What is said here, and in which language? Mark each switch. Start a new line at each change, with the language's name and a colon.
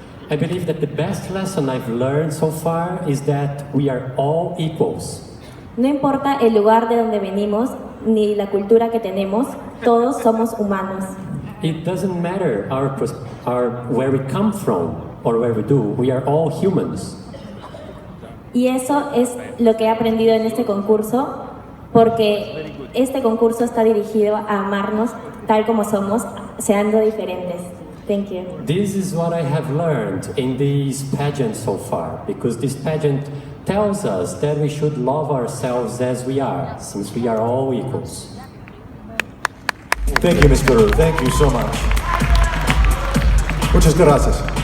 English: I believe that the best lesson I've learned so far is that we are all equals.
Spanish: No importa el lugar de donde venimos ni la cultura que tenemos, todos somos humanos.
English: It doesn't matter where we come from or where we do, we are all humans.
Spanish: Y eso es lo que he aprendido en este concurso, porque este concurso está dirigido a amarnos tal como somos, siendo diferentes.
English: Thank you. This is what I have learned in these pageants so far, because this pageant tells us that we should love ourselves as we are, since we are all equals. Thank you, Ms. Peru. Thank you so much.
Spanish: Muchas gracias.